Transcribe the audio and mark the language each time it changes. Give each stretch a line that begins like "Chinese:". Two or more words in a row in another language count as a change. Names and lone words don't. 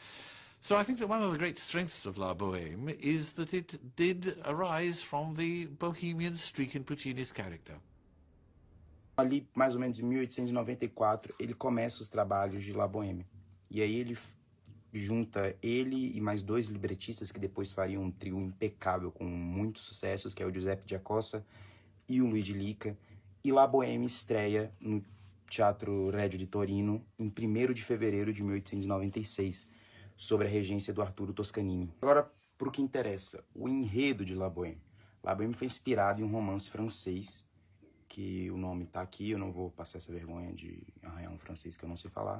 English: So I think that one of the great strengths of La Bohème is that it did arise from the bohemian streak in Puccini's character.
Portuguese: Ali, mais ou menos em 1894, ele começa os trabalhos de La Bohème. E aí ele junta ele e mais dois libretistas que depois fariam um trio impecável com muitos sucessos, que é o Giuseppe Giacosa e o Luigi Lica. E La Bohème estreia no Teatro Regio de Torino em 1º de fevereiro de 1896, sob a regência do Arturo Toscanini. Agora, para o que interessa, o enredo de La Bohème. La Bohème foi inspirado em um romance francês, que o nome tá aqui, eu não vou passar essa vergonha de arranhar um francês que eu não sei falar.